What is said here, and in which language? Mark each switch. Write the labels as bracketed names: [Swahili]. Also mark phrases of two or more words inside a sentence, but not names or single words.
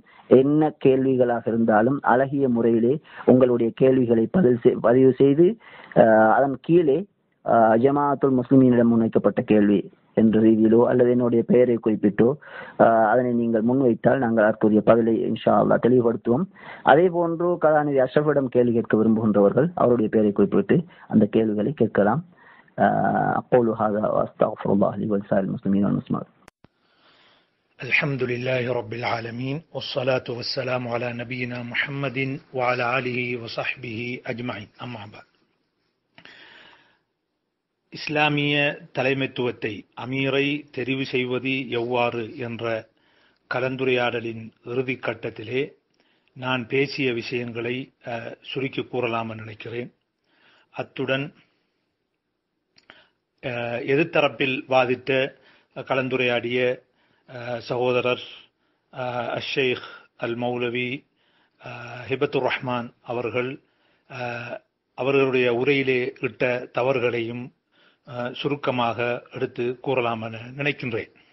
[Tamil] என்ன கேள்விகளாக இருந்தாலும் அழகிய முறையிலே உங்களுடைய கேள்விகளை பதிவு செய்து அதன் கீழே ஜமாஅத்துல் முஸ்லிமீனிடம் முன்வைக்கப்பட்ட கேள்வி என்ற ரீதியிலோ அல்லது என்னுடைய பெயரை குறிப்பிட்டோ அதனை நீங்கள் முன்வைத்தால் நாங்கள் அதற்குரிய பதிலை [Arabic] إن شاء الله [Tamil] தெளிவுபடுத்துவோம். அதே போன்று கலாநிதி அஷ்ரஃபிடம் கேள்வி கேட்க விரும்புகின்றவர்கள் அவருடைய பெயரை குறிப்பிட்டு அந்த கேள்விகளை கேட்கலாம். [Arabic] அقول هذا واستغفر الله لي ولسائر المسلمين والمسلمات. الحمد لله رب العالمين والصلاة والسلام على نبينا محمد وعلى آله وصحبه أجمعين. أما بعد. [Tamil] இஸ்லாமிய தலைமைத்துவத்தை அமீரை தெரிவு செய்வது எவ்வாறு என்ற கலந்துரையாடலின் இறுதி கட்டத்திலே நான் பேசிய விஷயங்களை சுருக்கி கூறலாம் என்று நினைக்கிறேன். அத்துடன் எதிர்த்தரப்பில் வாதிட்ட கலந்துரையாடிய சகோதரர் அஷேக் அல் மௌலவி ஹிபத்துர் ரஹ்மான் அவர்களுடைய உரையிலே இட்ட தவறுகளையும் சுருக்கமாக எடுத்து கூறலாம் என நினைக்கின்றேன்.